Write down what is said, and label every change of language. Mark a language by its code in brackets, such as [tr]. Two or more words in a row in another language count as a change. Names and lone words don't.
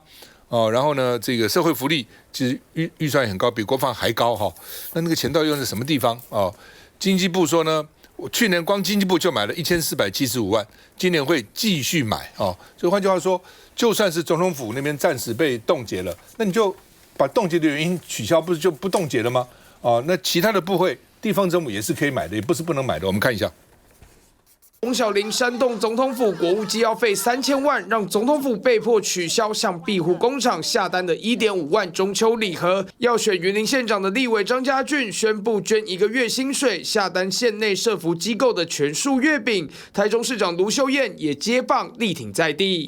[zh] 哦，然後呢，這個社會福利其實預算也很高，比國防還高哈。那個錢到底用在什麼地方？哦，經濟部說呢，我去年光經濟部就買了1475萬，今年會繼續買哦。所以換句話說，就算是總統府那邊暫時被凍結了，那你就把凍結的原因取消，不是就不凍結了嗎？哦，那其他的部會地方政府也是可以買的，也不是不能買的。我們看一下。洪小玲煽動總統府國務機要費3000萬，讓總統府被迫取消向庇護工廠下單的1.5萬中秋禮盒。要選雲林縣長的立委張家俊宣布捐1個月薪水下單縣內社福機構的全數月餅。台中市長盧秀燕也接棒力挺在地。